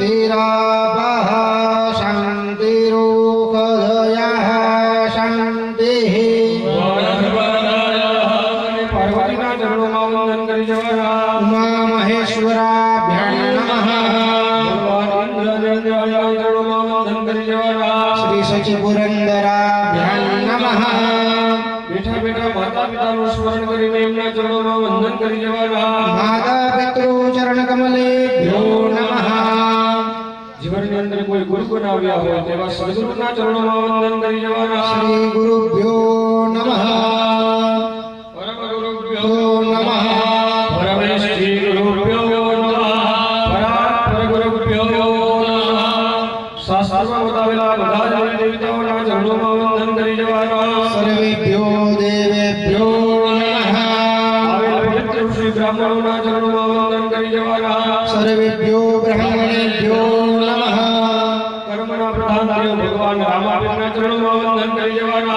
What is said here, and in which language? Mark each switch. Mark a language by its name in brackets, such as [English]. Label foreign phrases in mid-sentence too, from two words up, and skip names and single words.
[Sanskrit] शान्तिरापः शान्तिरोषधयः शान्तिः उमा महेश्वराभ्यां नमः श्री सचिपुरंदराभ्यां नमः [Gujarati] बेटा बेटा माता पिता નું સ્મરણ કરીને એમના ચરણોમાં વંદન કરી જવાના [Sanskrit] माता पितृ चरण कमलेभ्यो नमः [Gujarati] જીવનની અંદર કોઈ ગુરુ બનાવ્યા હોય તેવા સદગુરુના ચરણોમાં વંદન કરી જવાના [Sanskrit] श्री गुरुभ्यो नमः परम गुरुभ्यो नमः परमेश्वरी गुरुभ्यो नमः परात्पर गुरुभ्यो नमः [Gujarati] શાસ્ત્રમાં બતાવેલા બધા જ દેવતાઓના ચરણોમાં વંદન કરી જવાના [Sanskrit] सर्वेभ्यो देवेभ्यो नमः [Gujarati] આવેલ પવિત્ર શ્રી બ્રાહ્મણોના ચરણોમાં વંદન કરી જવાના [Sanskrit] सर्वेभ्यो ब्राह्मणेभ्यो नमः [Gujarati] કર્મના પ્રધાન દેવ ભગવાન રામાપીરના ચરણોમાં વંદન કરી જવાના